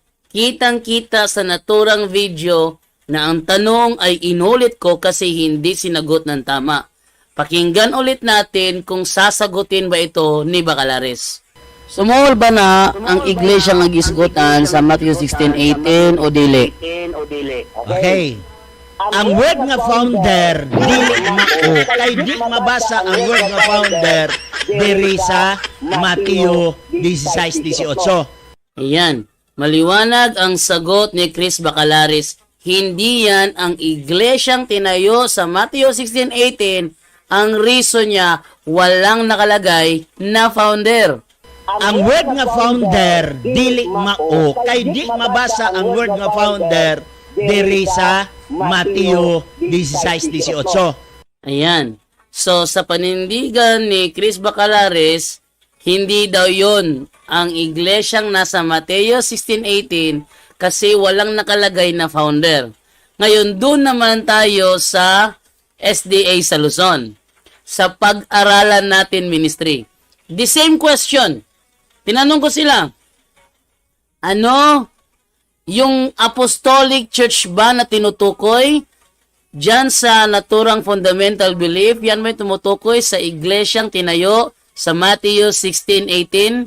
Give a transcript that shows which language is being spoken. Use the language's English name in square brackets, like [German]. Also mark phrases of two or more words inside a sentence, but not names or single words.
[Filipino] Kitang-kita sa naturang video na ang tanong ay inulit ko kasi hindi sinagot ng tama. Pakinggan ulit natin kung sasagutin ba ito ni Bacalares. [Cebuano] Sumuol ba na ang iglesyang nagisgutan sa Matthew 16:18 o dili? Okay. Ang word nga founder, dili mao. Kay di mabasa ang word nga founder diri sa Mateo 16:18. [Filipino] Ayan. Maliwanag ang sagot ni Chris Bacalares. Hindi yan ang iglesyang tinayo sa Mateo 16:18. Ang reason niya, walang nakalagay na founder. [Cebuano] Ang word nga founder, dili mao. Kay di mabasa ang word nga founder diri sa Mateo 16:18. [Filipino] Ayan. So, sa panindigan ni Chris Bacalares, hindi daw yon ang iglesyang nasa Mateo 16:18 kasi walang nakalagay na founder. Ngayon, doon naman tayo sa SDA sa Luzon. Sa pag-aralan natin ministry. [English] The same question. [Filipino] Tinanong ko sila, ano yung [English] apostolic church [Filipino] ba na tinutukoy dyan sa naturang [English] fundamental belief? [Filipino] Yan may tumutukoy sa iglesyang tinayo sa Matthew 16:18.